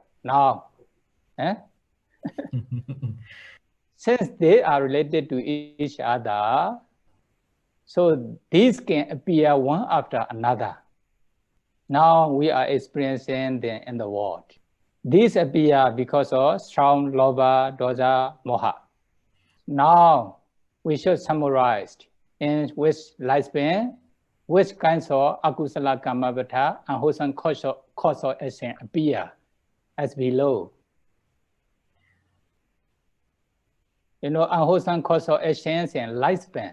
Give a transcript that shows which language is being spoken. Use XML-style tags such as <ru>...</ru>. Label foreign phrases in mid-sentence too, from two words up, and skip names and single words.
<en>Now, since they are related to each other, so these can appear one after another. Now we are experiencing them in the world. These appear because of strong</en> <pi>lobha, dosa, moha.</pi> <en>Now we should summarize in which lifespan, which kinds of</en> <pi>akusala kamavata</pi> <en>and wholesome cause of action appear as below. Unwholesome cause of actions and lifespan.</en>